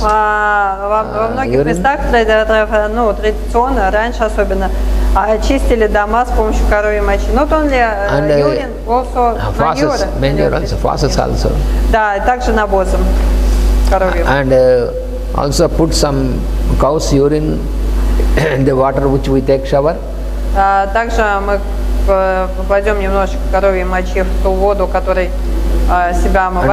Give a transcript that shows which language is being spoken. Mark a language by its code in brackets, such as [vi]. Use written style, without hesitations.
[ru] Во многих местах традиционно, раньше особенно, очистили дома с помощью коровьей мочи. [en] Not only urine, also manure also, faucets also. [ru] Да, также навозом коровьим. [en] And also put some cow's urine in the water which we take shower. [ru] Также мы попадем немножечко коровьей мочи в ту воду, которой себя омываем.